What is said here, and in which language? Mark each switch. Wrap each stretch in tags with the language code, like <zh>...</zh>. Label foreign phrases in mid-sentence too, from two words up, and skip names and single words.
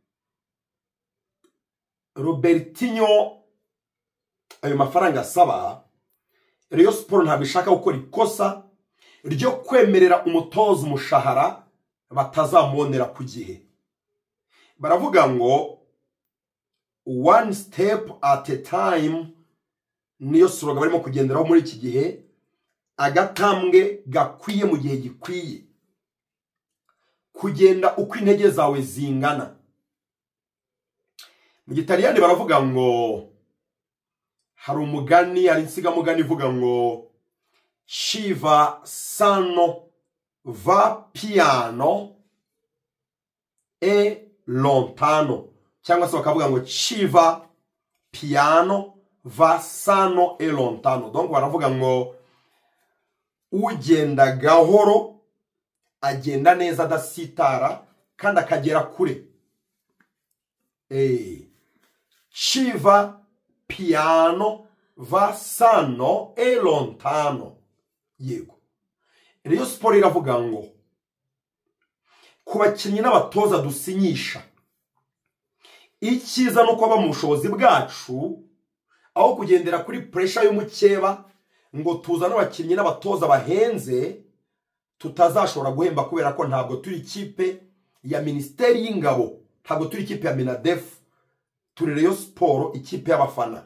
<rw>Robertinho ayo mafaranga asaba, Rayon Sport ntabwo ishaka gukora ikosa ryo kwemerera umutoza umushahara batazamubonera ku gihe. Baravuga ngo</rw> <en>one step at a time</en> <rw>niyo slogan barimo kugenderaho muri iki gihe, agatambwe gakwiye mu gihe gikwiye, kugenda uko intege zawe zingana. Mu Gitaliyani baravuga ngo hari umugani, hari insigamugani ivuga ngo</rw> <it>Shiva sano va piano e lontano,</it> <rw>cyangwa se bakavuga ngo</rw> <it>Shiva piano va sano e lontano.</it> <rw>Donc baravuga ngo ugenda gahoro agenda neza adasitara kandi akagera kure.</rw> <it>Shiva piano va sano e lontano.</it> <rw>Yego. Rayon Sport iravuga ngo ku bakinnyi n'abatoza dusinyisha, icyiza no kuba mu bushobozi bwacu aho kugendera kuri pressure y'umukeba ngo tuzana abakinnyi n'abatoza bahenze tutazashobora guhemba, kubera ko ntabwo turi ikipe ya Ministeri y'Ingabo, ntabwo turi ikipe ya Minadef, turi Rayon Sport ikipe y'abafana.</rw>